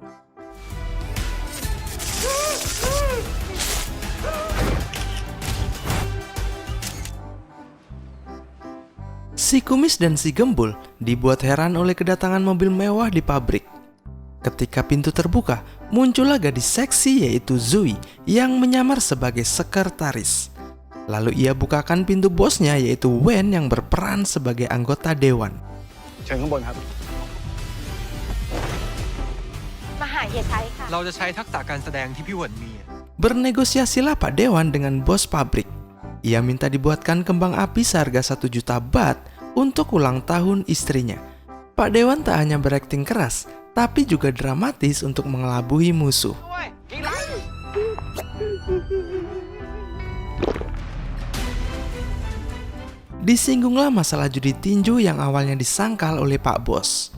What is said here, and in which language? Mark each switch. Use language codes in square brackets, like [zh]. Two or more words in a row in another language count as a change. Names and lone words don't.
[id] Si kumis dan si gembul dibuat heran oleh kedatangan mobil mewah di pabrik. Ketika pintu terbuka, muncullah gadis seksi yaitu Zoe yang menyamar sebagai sekretaris. Lalu ia bukakan pintu bosnya yaitu Wen yang berperan sebagai anggota dewan. [th] เชิญข้างบนครับ มาหาเฮียชัยค่ะ เราจะใช้ทักษะการแสดงที่พี่เหวินมี [id] Bernegosiasilah Pak Dewan dengan bos pabrik. Ia minta dibuatkan kembang api seharga 1 juta baht untuk ulang tahun istrinya. Pak Dewan tak hanya berakting keras, tapi juga dramatis untuk mengelabui musuh. Disinggunglah masalah judi tinju yang awalnya disangkal oleh Pak Bos.